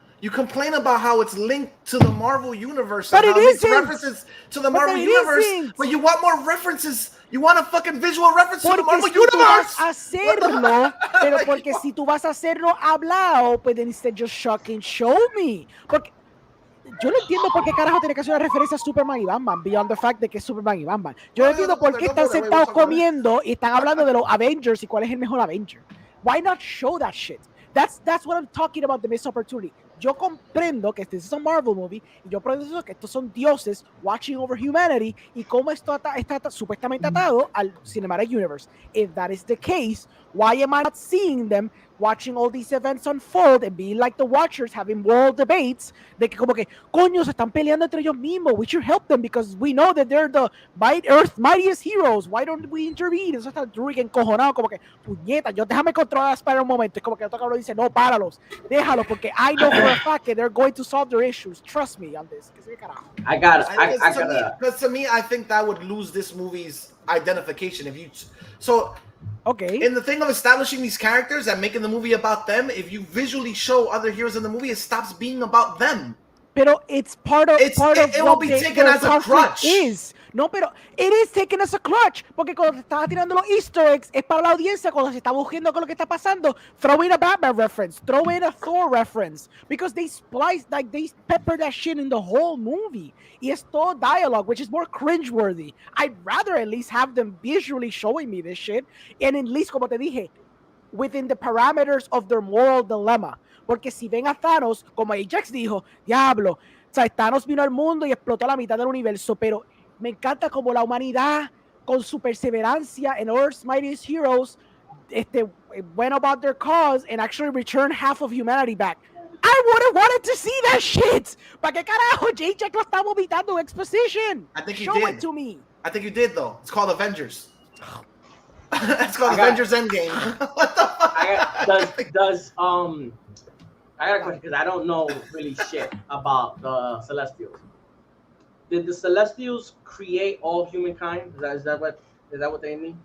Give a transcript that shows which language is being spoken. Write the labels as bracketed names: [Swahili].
[English] You complain about how it's linked to the Marvel universe, but and it how isn't. References to the Marvel universe, but you want more references. You want a fucking visual reference to the Marvel universe. [Spanish] Hacerlo, pero porque si tú vas a hacerlo hablado, pues [English] then instead just fucking show me. [Spanish] Porque yo no entiendo por qué carajo tiene que hacer una referencia a Superman y Batman, [English] beyond the fact [Spanish] de que es Superman y Batman. Yo no entiendo por qué están sentados comiendo y están hablando de los Avengers y cuál es el mejor Avenger. [English] Why not show that shit? That's what I'm talking about, the missed opportunity. [Spanish] Yo comprendo que este es un Marvel movie y yo comprendo que estos son dioses [English] watching over humanity [Spanish] y cómo esto está supuestamente atado al Cinematic Universe. [English] If that is the case, why am I not seeing them watching all these events unfold and being like the Watchers having world debates [Spanish] de que como que coño se están peleando entre ellos mismos, [English] we should help them because we know that they're the Earth's mightiest heroes, why don't we intervene? [Spanish] Eso está Druig encojonado como que puñeta, yo déjame controlar a Spider un momento, es como que el otro cabrón dice no, páralos, déjalos porque [English] I know for a fact that they're going to solve their issues, trust me on this. I got it. Because to me, I think that would lose this movie's identification if you okay. In the thing of establishing these characters and making the movie about them, if you visually show other heroes in the movie, it stops being about them. [Spanish] Pero [English] it's part of it will be taken as a crutch. [Spanish] No, pero [English] it is taken as a crutch, [Spanish] porque cuando te estaba tirando los Easter eggs es para la audiencia cuando se está buscando con lo que está pasando. [English] Throw in a Batman reference, throw in a Thor reference, because they pepper that shit in the whole movie. [Spanish] Y es todo [English] dialogue, which is more cringeworthy. I'd rather at least have them visually showing me this shit, and at least, [Spanish] como te dije, [English] within the parameters of their moral dilemma. [Spanish] Porque si ven a Thanos, como Ajax dijo, diablo, o sea, Thanos vino al mundo y explotó la mitad del universo, pero me encanta como la humanidad, con su perseverancia en Earth's Mightiest Heroes, [English] went about their cause and actually returned half of humanity back. I would have wanted to see that shit. [Spanish] ¿Para qué carajo J-Jack lo está vomitando exposition? [English] I think Show it to me. I think you did, though. It's called Avengers. It's called Avengers Endgame. What the fuck? I got a question because I don't know really shit about the Celestials. did the Celestials create all humankind? Is that what they mean?